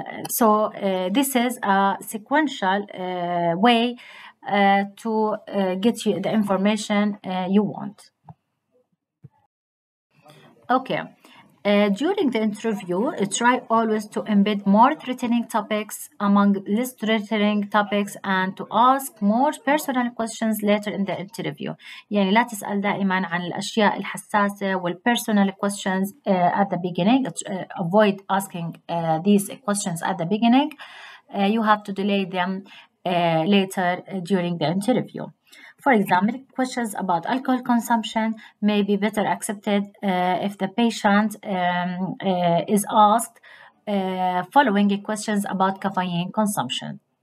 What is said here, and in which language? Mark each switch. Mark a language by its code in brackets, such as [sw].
[en] So this is a sequential way to get you the information you want. Okay. During the interview, try always to embed more threatening topics among less threatening topics and to ask more personal questions later in the interview. [ar] يعني لا تسأل دائما عن الأشياء الحساسة والpersonal [en] questions at the beginning. Avoid asking these questions at the beginning. You have to delay them later during the interview. For example, questions about alcohol consumption may be better accepted if the patient is asked following questions about caffeine consumption.